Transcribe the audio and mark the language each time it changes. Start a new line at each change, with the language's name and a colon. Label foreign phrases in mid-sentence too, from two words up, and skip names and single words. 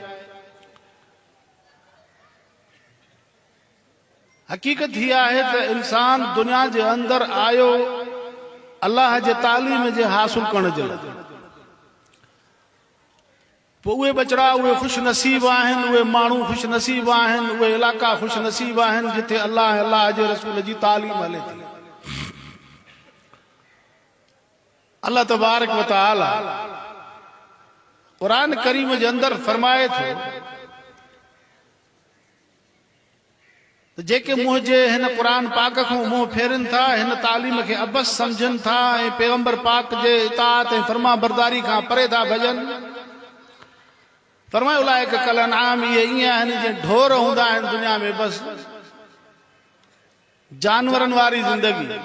Sindhi: हकीकत हीअ आहे त इंसान दुनिया जे अंदर आयो अल्लाह जे तालीम जे हासिल करण जे लाइ। पोइ उहे बचड़ा उहे खुश नसीब आहिनि, उहे माण्हू खुश नसीब आहिनि, उहे इलाका खुश नसीब आहिनि जिथे अल्लाह अल्लाह जे रसूल जी तालीम हले थी।
Arabic: الله تبارك وتعالى
Sindhi: कुरान करीम जे अंदर फरमाए थो त जेके मुंह जे हिन कुरान पाक खां मुंह फेरनि था, हिन तालीम खे अबस समझनि था ऐं पैगंबर पाक जे इताअत ऐं फरमा बरदारी खां परे था भॼनि, फरमायो
Arabic: أولئك كالأنعام,
Sindhi: इहे ईअं आहिनि जीअं ढोर हूंदा आहिनि दुनिया में, बस जानवरनि वारी ज़िंदगी।